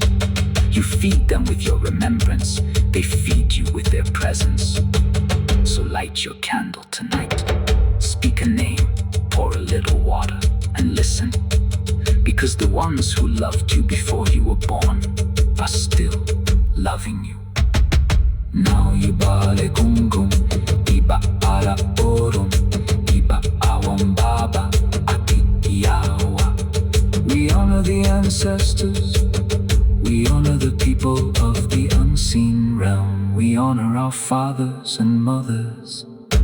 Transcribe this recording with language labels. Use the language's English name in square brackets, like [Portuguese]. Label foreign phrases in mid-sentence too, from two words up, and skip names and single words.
[English] You feed them with your remembrance. They feed you with their presence. So light your candle tonight. Speak a name, pour a little water, and listen. Because the ones who loved you before you were born are still loving you. [Yoruba] Now Yubale Gungun, Iba Ala Orun, Iba Awam Baba, Ati Iawa. [English] We honor the ancestors, we honor the people of the unseen realm. We honor our fathers and mothers.